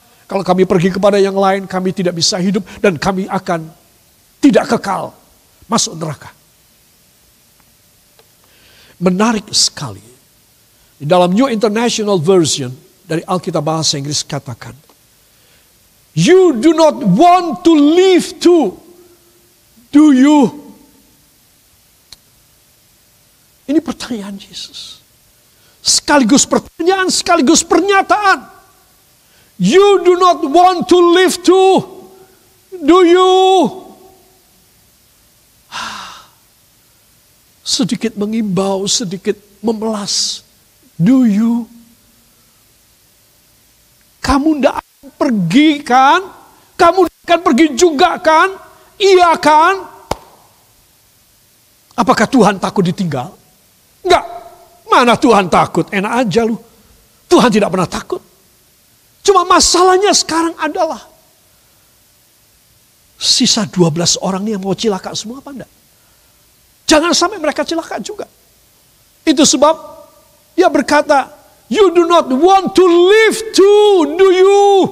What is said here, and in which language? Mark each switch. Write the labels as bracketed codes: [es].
[id] Kalau kami pergi kepada yang lain, kami tidak bisa hidup dan kami akan tidak kekal masuk neraka. Menarik sekali. Di dalam New International Version dari Alkitab Bahasa Inggris katakan, [en] You do not want to live too, do you? [id] Ini pertanyaan Yesus. Sekaligus pertanyaan, sekaligus pernyataan. [en] You do not want to live too, do you? [id] Sedikit mengimbau, sedikit memelas. [en] Do you? [id] Kamu tidak akan pergi kan? Kamu akan pergi juga kan? Iya kan? Apakah Tuhan takut ditinggal? Enggak. Mana Tuhan takut? Enak aja lu. Tuhan tidak pernah takut. Cuma masalahnya sekarang adalah sisa 12 orang ini yang mau cilaka semua apa enggak? Jangan sampai mereka cilaka juga. Itu sebab dia berkata, [en] you do not want to live too, do you?